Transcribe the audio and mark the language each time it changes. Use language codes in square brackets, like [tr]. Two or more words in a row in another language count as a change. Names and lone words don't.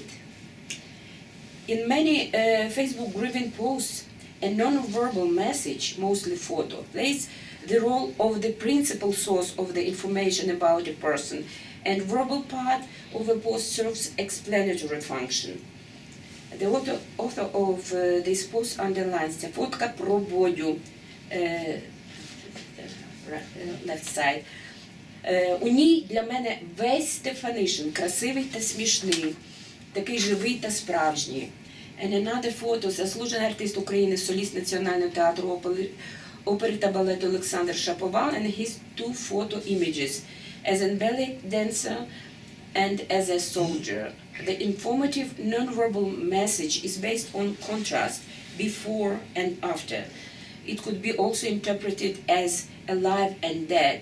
[en] In many Facebook grieving posts, a non-verbal message, mostly photo, plays the role of the principal source of the information about a person, and verbal part of a post serves explanatory function. The author of this post underlines the [uk] фотка про Бодю, [en] left side. [uk] У ній для мене весь Стефанишин, красивий та смішний, такий живий та справжній. [en] And another photo, [uk] заслужений артист України, соліст Національного театру опери та балету Олександр Шаповал, [en] and his two photo images, as a ballet dancer and as a soldier. The informative non-verbal message is based on contrast before and after. It could be also interpreted as alive and dead.